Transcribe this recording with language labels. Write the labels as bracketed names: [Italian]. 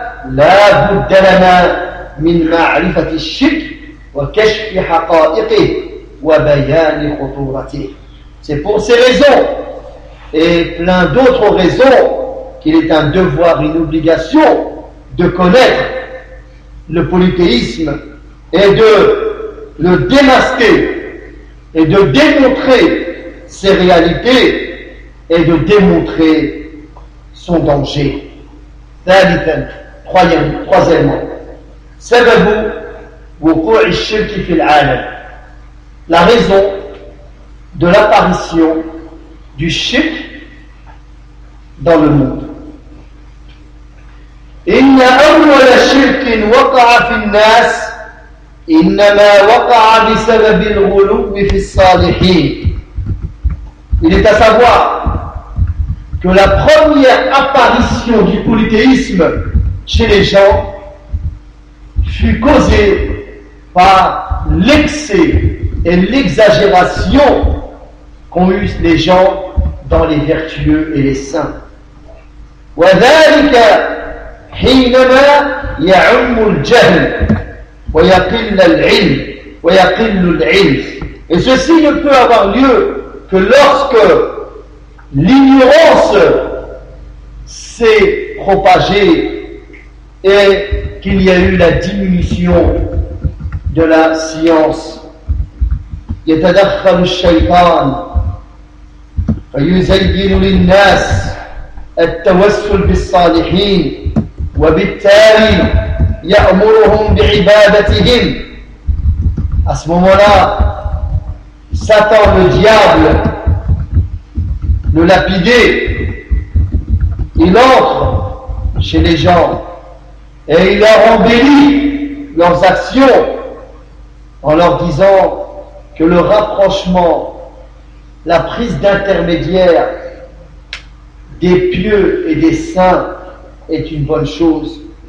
[Arabic] لا بد لنا من معرفة الشرك وكشف حقائقه وبيان خطورته. [French] C'est pour ces raisons et plein d'autres raisons qu'il est un devoir, une obligation de connaître le polythéisme et de le démasquer et de démontrer ses réalités et de démontrer son danger. [Arabic] ثالثاً, [French] troisièmement, [Arabic] سببُ وقوع الشرك في العالم, [French] la raison de l'apparition du shirk dans le monde. [Arabic] إن أول شرك وقع في الناس إنما وقع بسبب الغلو في الصالحين. [French] Il est à savoir que la première apparition du polythéisme chez les gens fut causée par l'excès et l'exagération qu'ont eu les gens dans les vertueux et les saints. [Arabic] وَذَلِكَ حِينَمَا يَعُمُّ الْجَهْلِ وَيَقِلَّ الْعِلْمِ وَيَقِلُّ الْعِلْمِ. [French] Et ceci ne peut avoir lieu que lorsque l'ignorance s'est propagée et qu'il y a eu la diminution de la science. [Arabic] يتدخل الشيطان فيزين للناس التوسل بالصالحين وبالتالي يأمرهم بعبادتهم. [French] À ce moment-là, Satan, le diable, le lapidé, il entre chez les gens et il leur embellit leurs actions en leur disant que le rapprochement, la prise d'intermédiaire des pieux et des saints est une bonne chose.